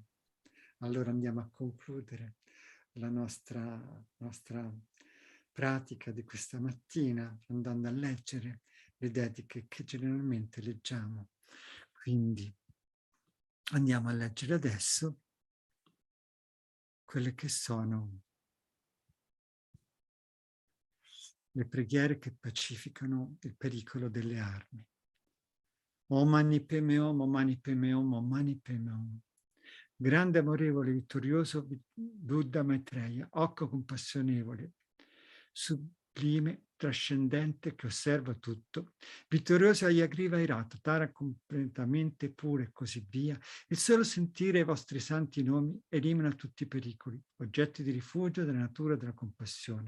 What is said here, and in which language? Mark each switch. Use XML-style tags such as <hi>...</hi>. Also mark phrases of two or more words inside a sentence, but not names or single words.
<it>Allora andiamo a concludere la nostra pratica di questa mattina andando a leggere le dediche che generalmente leggiamo. Quindi andiamo a leggere adesso quelle che sono le preghiere che pacificano il pericolo delle armi.</it> <sa>Om Mani Padme Hum, Om Mani Padme Hum, Om Mani Padme Hum.</sa> <it>Grande, amorevole, vittorioso Buddha Maitreya, occhio compassionevole, sublime, trascendente, che osserva tutto, vittorioso Ayagriva Irato, Tara completamente pure e così via, il solo sentire i vostri santi nomi elimina tutti i pericoli, oggetti di rifugio della natura della compassione.</it>